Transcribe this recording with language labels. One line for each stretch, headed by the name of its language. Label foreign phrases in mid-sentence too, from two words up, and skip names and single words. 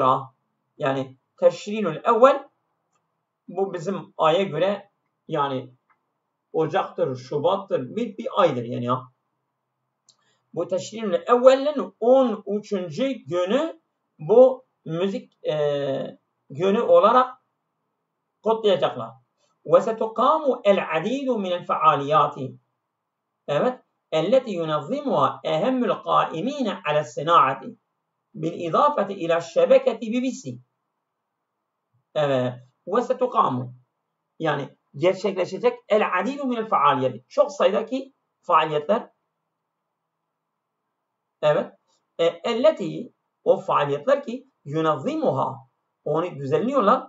Turkish: Yani
Arabic: تشرين الأول,
Turkish: bu bizim aya göre yani Ocak'tır, Şubat'tır, bir aydır yani ya. Bu
Arabic: تشرين الأول
Turkish: 13. günü bu müzik günü olarak kutlayacaklar.
Arabic: وستقام العديد من الفعاليات.
Turkish: Evet.
Arabic: التي ينظمها أهم القائمين على الصناعة بالإضافة إلى الشبكة BBC.
Turkish: Evet. وستقام, yani gerçekleşecek
Arabic: العديد من الفعاليات,
Turkish: çok sayıdaki faaliyetler. Evet. Elleti, o faaliyetler ki yunazzimuha, onu düzenliyorlar.